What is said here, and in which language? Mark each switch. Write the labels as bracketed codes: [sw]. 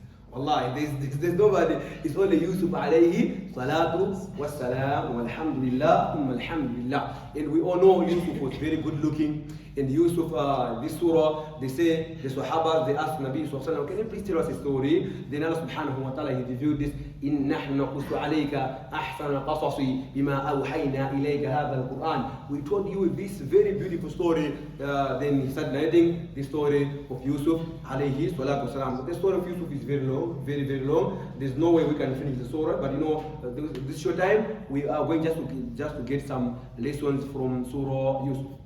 [en] Wallahi, there's nobody. It's only Yusuf alayhi salatu wassalam walhamdulillah alhamdulillah. And we all know Yusuf was very good looking. in Yusuf, this surah, they say, the Sahabas, they asked Nabi Sallallahu Alaihi Wasallam, can you please tell us a story? Then Allah subhanahu wa ta'ala, he reviewed this, [ar] إِن نَحْنُ نَقُصُّ عَلَيْكَ أَحْسَنَ الْقَصَصِ بِمَا أَوْحَيْنَا إِلَيْكَ هَذَا الْقُرْآنِ. [en] We told you this very beautiful story. Then he started narrating the story of Yusuf alayhi salatu wasalam. The story of Yusuf is very long, very, very long. There's no way we can finish the surah, but this short time, we are going just to get some lessons from Surah Yusuf.